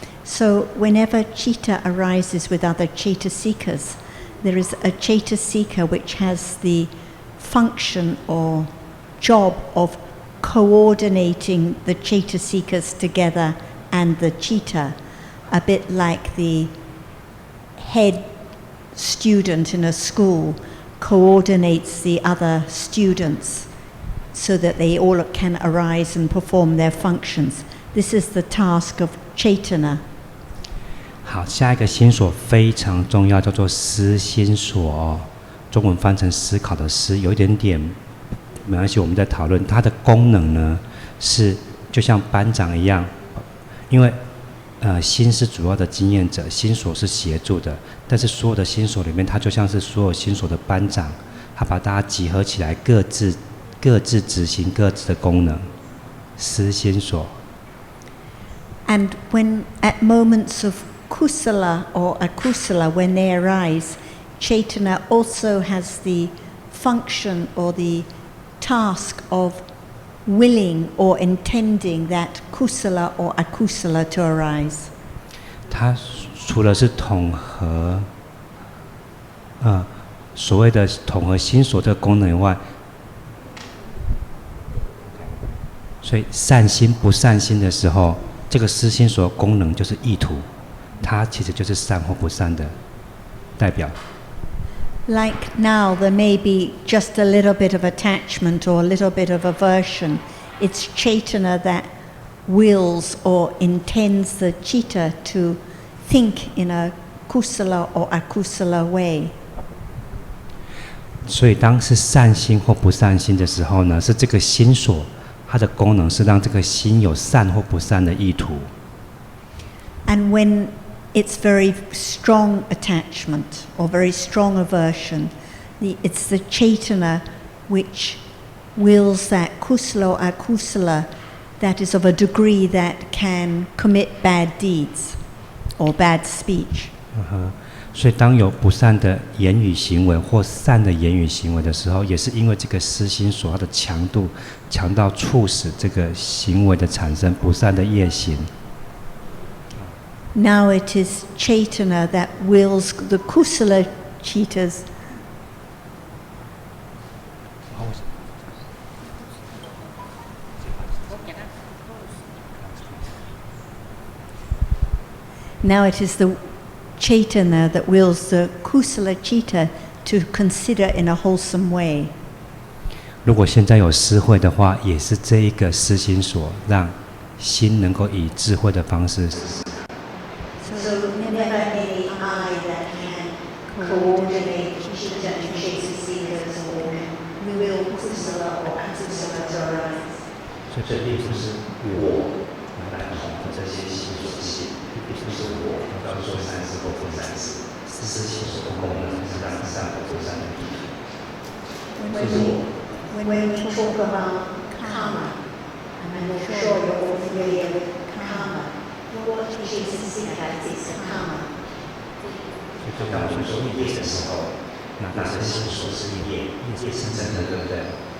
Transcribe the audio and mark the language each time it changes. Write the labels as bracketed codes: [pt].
[en] So whenever chitta arises with other Chaitasikas, there is a Chaitasika which has the function or job of coordinating the Chaitasikas together and the chitta, a bit like the head student in a school coordinates the other students so that they all can arise and perform their functions. This is the task of Chaitana. [zh] 好，下一个心所非常重要，叫做思心所。中文翻成思考的思，有一点点没关系。我们在讨论它的功能呢，是就像班长一样，因为心是主要的经验者，心所是协助的，但是所有的心所里面，它就像是所有心所的班长，他把大家集合起来，各自执行各自的功能。思心所。 [en] And when at moments of kusala or akusala, when they arise, Chaitana also has the function or the task of willing or intending that kusala or akusala to arise. [zh] 它除了是统合，所谓的统合心所这个功能以外，所以善心不善心的时候，这个思心所的功能就是意图，它其实就是善或不善的代表。 [en] Like now, there may be just a little bit of attachment or a little bit of aversion. It's Chaitana that wills or intends the chitta to think in a kusala or akusala way. [zh] 所以当是善心或不善心的时候呢，是这个心所，它的功能是让这个心有善或不善的意图。 [en] And when it's very strong attachment or very strong aversion, it's the Chaitana which wills that kusala or akusala that is of a degree that can commit bad deeds or bad speech. [zh] 所以当有不善的言语行为或善的言语行为的时候，也是因为这个思心所它的强度强到促使这个行为的产生不善的业行。 [en] Now it is Chaitana that wills the kusala chittas. Now it is the Chaitana that wills the kusala chitta to consider in a wholesome way. [zh] 如果现在有思慧的话，也是这一个思心所让心能够以智慧的方式。 [en] So never any I coordinate chitta and chaita seekers or will kusala or akusala to arise. [zh] 所以这并不是我来统合这些心所性，并不是我要做善事或不善事，是心所的功能是让善或不善的意图。 [en] When we talk about karma, and I'm sure you're all familiar with karma, what chaita seekers is karma? [zh] 就当我们说业的时候，那是心所是业，业是真的，对不对？